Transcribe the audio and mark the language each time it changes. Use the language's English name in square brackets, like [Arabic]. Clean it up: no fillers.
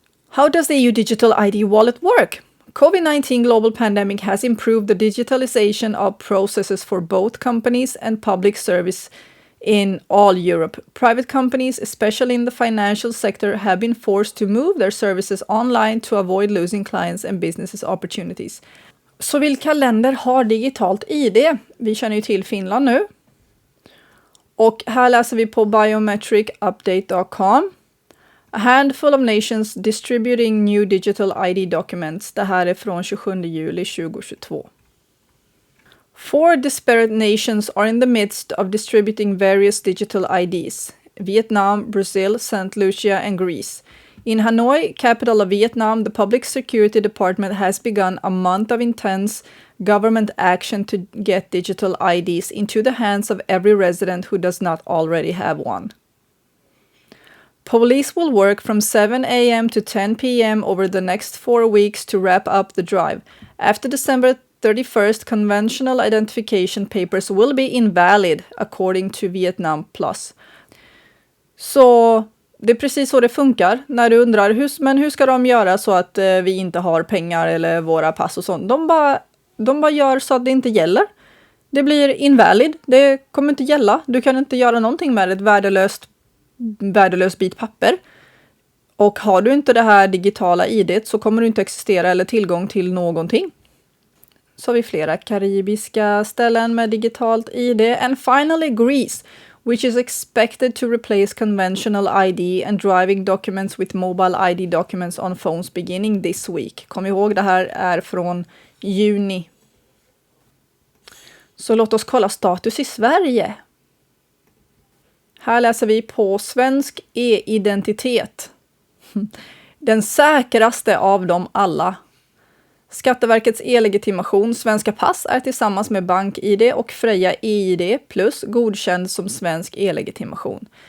[English] How does the EU Digital ID wallet work? COVID-19 global pandemic has improved the digitalization of processes for both companies and public service in all Europe. Private companies, especially in the financial sector, have been forced to move their services online to avoid losing clients and businesses opportunities. [Swedish] Så vilka länder har digitalt ID? Vi känner ju till Finland nu. Och här läser vi på biometricupdate.com. [English] A handful of nations distributing new digital ID documents. [Swedish] Det här är från 27 juli 2022. [English] 4 disparate nations are in the midst of distributing various digital IDs. Vietnam, Brazil, St. Lucia and Greece. In Hanoi, capital of Vietnam, the Public Security Department has begun a month of intense government action to get digital IDs into the hands of every resident who does not already have one. Police will work from 7 a.m. to 10 p.m. over the next 4 weeks to wrap up the drive. After December 31st, conventional identification papers will be invalid, according to Vietnam Plus. [Swedish] Så det är precis så det funkar när du undrar hur ska de göra så att vi inte har pengar eller våra pass och sånt. De bara gör så att det inte gäller. Det blir invalid. Det kommer inte gälla. Du kan inte göra någonting med ett värdelöst bit papper. Och har du inte det här digitala ID:t så kommer du inte existera eller tillgång till någonting. Så har vi flera karibiska ställen med digitalt ID. [English] And finally Greece, which is expected to replace conventional ID and driving documents with mobile ID documents on phones beginning this week. [Swedish] Kom ihåg, det här är från juni. Så låt oss kolla status i Sverige. Här läser vi på svensk e-identitet. Den säkraste av dem alla. Skatteverkets e-legitimation svenska pass är tillsammans med bank-ID och Freja e-ID plus godkänd som svensk e-legitimation.